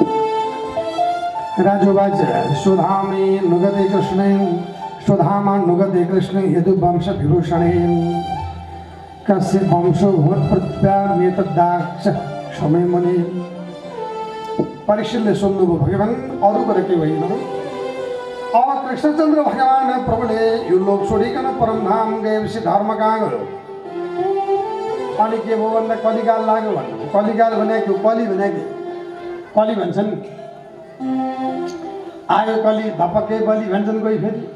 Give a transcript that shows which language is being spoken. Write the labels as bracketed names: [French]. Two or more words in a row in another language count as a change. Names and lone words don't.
[Sanskrit] राजुवाच सुधामे नुगते कृष्णे, सुधामा नुगते कृष्णे यदु वंश विभूषणे, कस्य वंशो भूत्प्रत्यामेतदाक्ष क्षमे मुनि। [Nepali] परीक्षितले सोध्नुभयो, भगवान अरू कुरा के होइन। अब कृष्णचन्द्र भगवान प्रभुले यो लोक छोडिकन परमधाम गएपछि धर्म कहाँ गयो? अनि के भयो भन्दा कलिकाल लाग्यो भन्नु। कलिकाल भनेको कली भनेको कली भन्छन्, आयो कली धपक्कै बलि भन्छन् कोही।